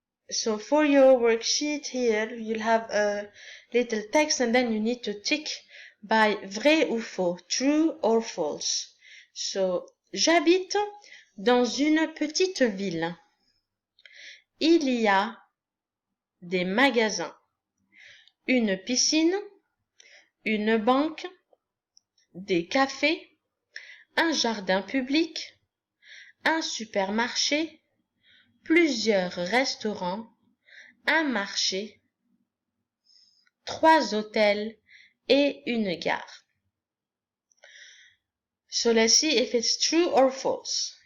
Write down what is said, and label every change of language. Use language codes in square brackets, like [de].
[en] So for your worksheet here, you'll have a little text and then you need to tick by [fr] vrai ou faux, [en] true or false. [fr] So, j'habite dans une petite ville. Il y a des magasins, une piscine, une banque, des cafés, un jardin public, un supermarché, plusieurs restaurants, un marché, 3 hôtels et une gare. [en] So let's see if it's true or false.